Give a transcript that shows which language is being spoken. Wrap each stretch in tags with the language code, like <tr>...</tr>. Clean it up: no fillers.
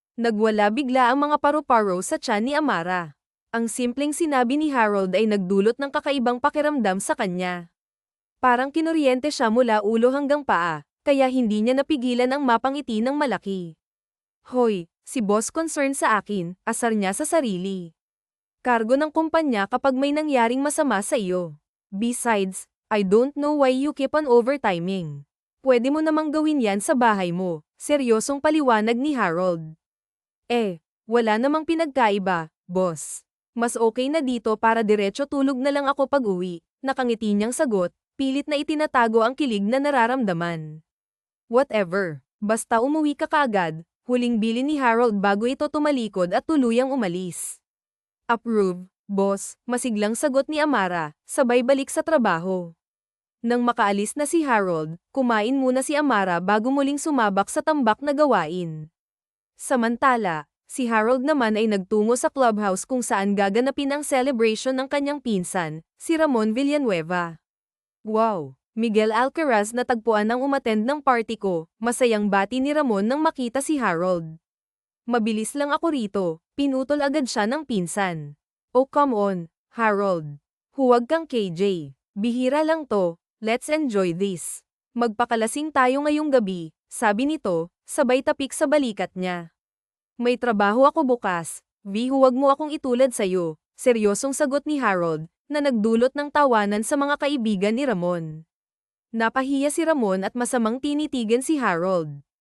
<tl>Nagwala bigla ang mga paru-paro sa tiyan ni Amara. Ang simpleng sinabi ni Harold ay nagdulot ng kakaibang pakiramdam sa kanya. Parang kinuryente siya mula ulo hanggang paa, kaya hindi niya napigilan ang mapangiti ng malaki. Hoy, si boss concerned sa akin, asar niya sa sarili. Kargo ng kumpanya kapag may nangyaring masama sa iyo.</tl> <en>Besides, I don't know why you keep on overtiming.</en> <tl>Pwede mo namang gawin yan sa bahay mo, seryosong paliwanag ni Harold. Wala namang pinagkaiba, boss. Mas okay na dito para diretso tulog na lang ako pag-uwi, nakangiti niyang sagot, pilit na itinatago ang kilig na nararamdaman. Whatever, basta umuwi ka kaagad, huling bilin ni Harold bago ito tumalikod at tuluyang umalis. Approve, boss, masiglang sagot ni Amara, sabay balik sa trabaho. Nang makaalis na si Harold, kumain muna si Amara bago muling sumabak sa tambak na gawain. Samantala, Si Harold naman ay nagtungo sa clubhouse kung saan gaganapin ang celebration ng kanyang pinsan, si Ramon Villanueva. Wow! Miguel Alcaraz natagpuan ang umattend ng party ko, masayang bati ni Ramon nang makita si Harold. Mabilis lang ako rito, pinutol agad siya ng pinsan.</tl> <en>Oh come on, Harold.</en> <tl>Huwag kang KJ. Bihira lang to,</tl> <en>let's enjoy this.</en> <tl>Magpakalasing tayo ngayong gabi, sabi nito, sabay tapik sa balikat niya. May trabaho ako bukas, huwag mo akong itulad sa'yo, seryosong sagot ni Harold, na nagdulot ng tawanan sa mga kaibigan ni Ramon. Napahiya si Ramon at masamang tinitigan si Harold.</tl>